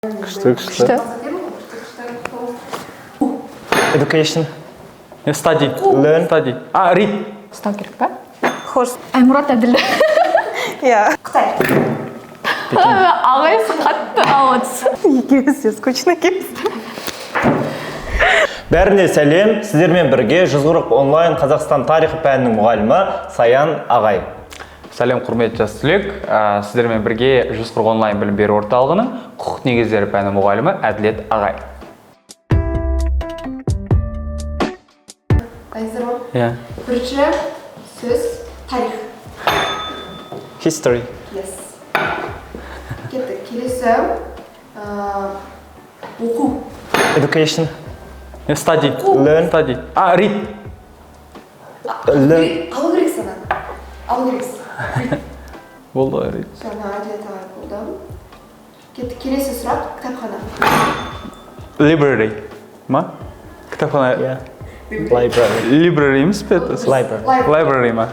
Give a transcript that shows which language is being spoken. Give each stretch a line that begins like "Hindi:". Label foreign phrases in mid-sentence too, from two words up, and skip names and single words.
Kazakh: Күшті.
English: Education. Study. Learn. Study. Read.
Kazakh: Ұстау керек па?
English: Хорс.
Kazakh: Аймұрат әділ. Я. Қытай. Ағайсың қатты ауыз. Екеуміз де скучно екенбіз. Бәріне сәлем. Сіздермен бірге 140 онлайн Қазақстан тарихы пәнінің мұғалімі Саян ағай. Сәлем құрметті жас түлек. Сіздермен бірге 140 онлайн білім беру орталығының құқық негіздері пәні мұғалімі Әділет ағай. Дайынсыздар ма? Иә. Бірінші сөз тарих.
English: History.
Kazakh: Yes. Кеттік. Келесі оқу.
English: Education. Study. Learn. Study. Read. Learn.
Kazakh: Алу керек саған. Алу керексің. Болды, read. Жаңа Әділет ағай болды. Кеттік. Келесі сұрақ кітапхана. Library. Ма? Кітапхана.
English: Yeah. Library.
Kazakh: Library емес пе?
English: Library.
Kazakh: Library ма?